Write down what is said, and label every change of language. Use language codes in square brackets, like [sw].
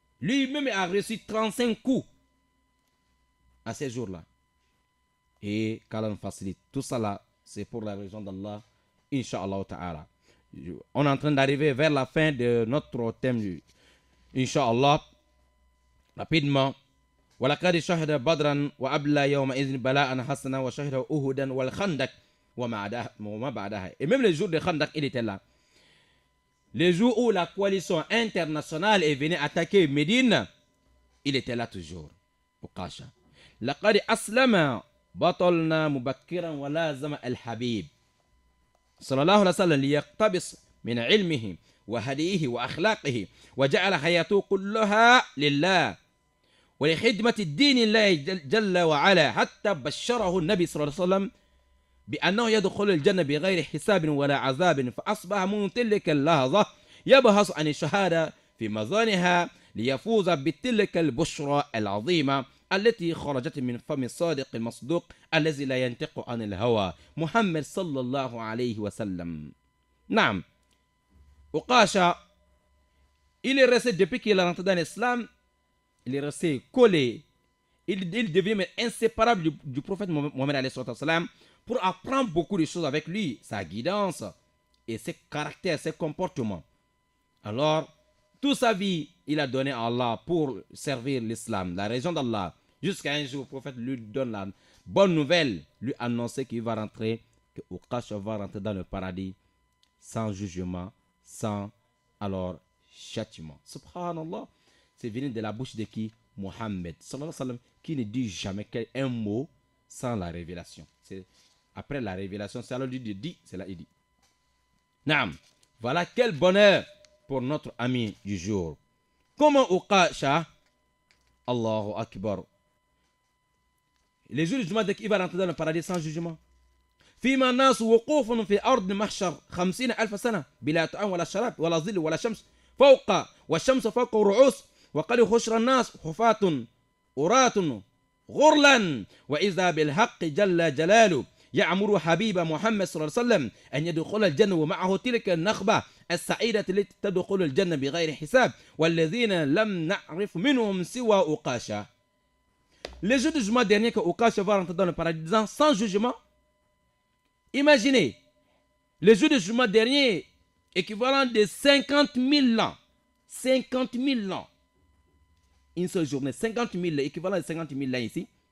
[fr] Lui-même a reçu 35 coups à ces jours-là. Et qu'Allah nous facilite. Tout ça là, c'est pour la raison d'Allah. Inch'Allah ta'ala. On est en train d'arriver vers la fin de notre thème. Inch'Allah. Rapidement. [ar] ولقد شهد بدرا وأبلى يومئذ بلاء حسنا وشهد أهدا والخندق وما بعدها. [fr] Et même le jour de Khandak, il était là. Le jour où la coalition internationale est venue attaquer Médine, il était là toujours. Au Kasha. [ar] لقد أسلم بطلنا مبكرا ولازم الحبيب. صلى الله عليه وسلم ليقتبس من علمه وهديه وأخلاقه وجعل حياته كلها لله ولخدمة الدين الله جل وعلا حتى بشره النبي صلى الله عليه وسلم بأنه يدخل الجنة بغير حساب ولا عذاب فأصبح من تلك اللحظة يبحث عن الشهادة في مظانها ليفوز بتلك البشرى العظيمة التي خرجت من فم الصادق المصدوق الذي لا ينطق عن الهوى محمد صلى الله عليه وسلم. نعم, [fr] Ukasha, il est resté depuis qu'il est rentré dans l'islam, il est resté collé, il devient inséparable du prophète Mohammed alayhi salam pour apprendre beaucoup de choses avec lui, sa guidance et ses caractères, ses comportements. Alors, toute sa vie, il a donné à Allah pour servir l'islam, la religion d'Allah. Jusqu'à un jour, le prophète lui donne la bonne nouvelle, lui annoncer qu'il va rentrer, que Ukasha va rentrer dans le paradis sans jugement, sans alors châtiment. Subhanallah, c'est venu de la bouche de qui? Mohammed, sallallahu alayhi wa sallam, qui ne dit jamais un mot sans la révélation. C'est après la révélation, c'est alors lui de dit, c'est là il dit. Naam, voilà quel bonheur pour notre ami du jour. Comment Ukasha, Allahu Akbar, les jours du jugement, dès qu'il va rentrer dans le paradis sans jugement. [ar] فيما الناس وقوف في أرض محشر 50,000 سنة بلا طعام ولا شراب ولا ظل ولا شمس فوق والشمس فوق الرؤوس وقد خشر الناس حفاة عراة غرلا وإذا بالحق جل جلاله يأمر حبيب محمد صلى الله عليه وسلم أن يدخل الجنة ومعه تلك النخبة السعيدة التي تدخل الجنة بغير حساب والذين لم نعرف منهم سوى أقاشا. [fr] Les jours du jugement dernier que Ukasha va rentrer dans le paradis sans jugement. Imaginez, le jour du jugement dernier, équivalent de 50 000 ans. 50 000 ans. Une seule journée, 50 000, équivalent de 50 000 ans ici.